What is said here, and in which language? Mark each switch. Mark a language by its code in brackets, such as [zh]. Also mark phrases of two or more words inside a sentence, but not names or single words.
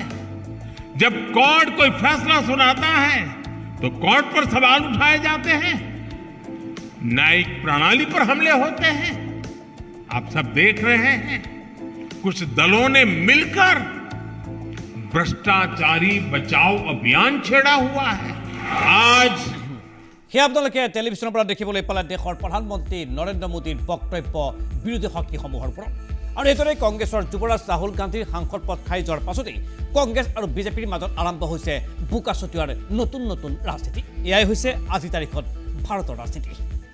[hi] जब कोर्ट कोई फैसला सुनाता है तो कोर्ट पर सवाल उठाए जाते हैं। न्यायिक प्रणाली पर हमले होते हैं। आप सब देख रहे हैं कुछ दलों ने मिलकर भ्रष्टाचारी बचाओ अभियान छेड़ा हुआ है। आज [as] সেই আপোনালোকে টেলিভিশ্যনৰ পৰা দেখিবলৈ পালে দেশৰ প্ৰধানমন্ত্ৰী নৰেন্দ্ৰ মোদীৰ বক্তব্য বিৰোধী শক্তিসমূহৰ ওপৰত। আৰু এইদৰে কংগ্ৰেছৰ যুৱৰাজ ৰাহুল গান্ধীৰ সাংসদ পদ খাই যোৱাৰ পাছতেই কংগ্ৰেছ আৰু বিজেপিৰ মাজত আৰম্ভ হৈছে বোকা ছটিওৱাৰ নতুন নতুন ৰাজনীতি। এয়াই হৈছে আজিৰ তাৰিখত ভাৰতৰ ৰাজনীতি।